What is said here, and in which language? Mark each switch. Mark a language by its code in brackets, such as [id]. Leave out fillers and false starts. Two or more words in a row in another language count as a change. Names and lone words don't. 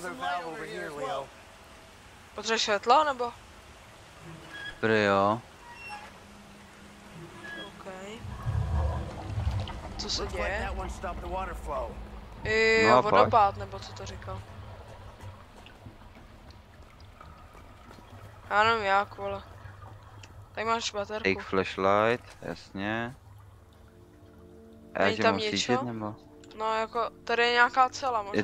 [en] Another some light valve over over here here, as well. Leo. [cs] Potřebuješ světlo, nebo? Prý jo. OK. Co se [en] Looks like [cs] děje? [en] that one stopped the water flow. [cs] Jo, No, pak. vodopád, nebo co to říkal? Já nevím jak, vole. Tady máš baterku. [en] Take flashlight, [cs] jasně. A já Není tě tam mám něco? svítit, nebo? No jako, tady je nějaká cela, možná